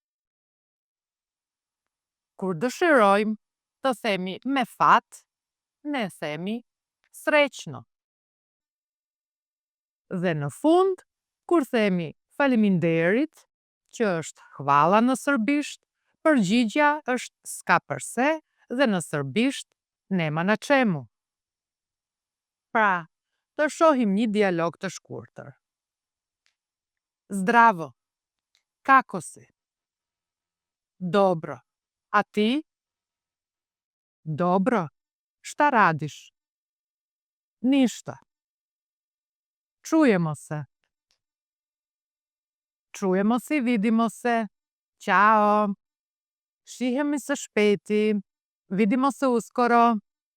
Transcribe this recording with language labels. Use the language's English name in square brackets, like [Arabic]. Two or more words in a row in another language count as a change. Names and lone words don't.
[Albanian] Kur dëshirojmë të themi me fat, ne themi sreçno. Dhe në fund, kur themi faleminderit, që është hvala në serbisht, përgjigja është s'ka përse dhe në serbisht [Serbian] nema na čemu. [Albanian] Pra, të shohim një dialog të shkurtër. [Serbian] Zdravo. Kako si? Dobro. A ti? Dobro. Šta radiš? Ništa. Čujemo se. Čujemo se i vidimo se. Ćao. [Albanian] Shihemi së shpejti. [Serbian] Vidimo se uskoro.